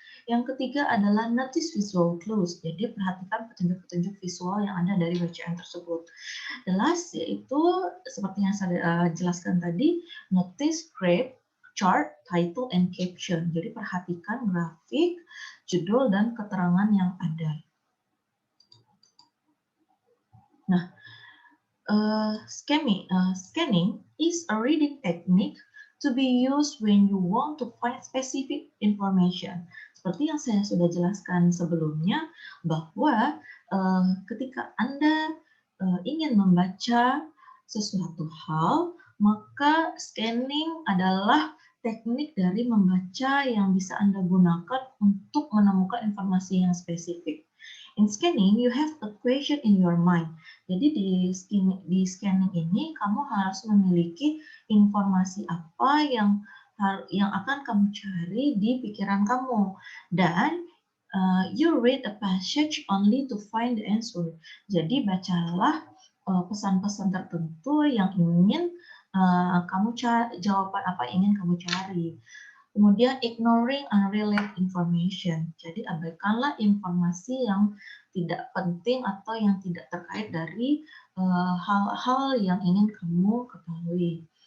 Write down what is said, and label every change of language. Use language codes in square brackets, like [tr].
[id] Yang ketiga adalah [en] notice visual clues. [id] Jadi perhatikan petunjuk-petunjuk visual yang ada dari bacaan tersebut. [en] The last [id] yaitu seperti yang saya jelaskan tadi, [en] notice graph, chart, title, and caption. [id] Jadi perhatikan grafik, judul, dan keterangan yang ada. [en] Nah, scanning is a reading technique to be used when you want to find specific information. [id] Seperti yang saya sudah jelaskan sebelumnya, bahwa ketika Anda ingin membaca sesuatu hal, maka scanning adalah teknik dari membaca yang bisa Anda gunakan untuk menemukan informasi yang spesifik. [en] In scanning, you have a question in your mind. [id] Jadi di scanning ini, kamu harus memiliki informasi apa yang akan kamu cari di pikiran kamu. Dan [en] you read a passage only to find the answer. [id] Jadi bacalah pesan-pesan tertentu yang ingin kamu cari, jawaban apa yang ingin kamu cari. Kemudian [en] ignoring unrelated information. [id] Jadi abaikanlah informasi yang tidak penting atau yang tidak terkait dari hal-hal yang ingin kamu ketahui.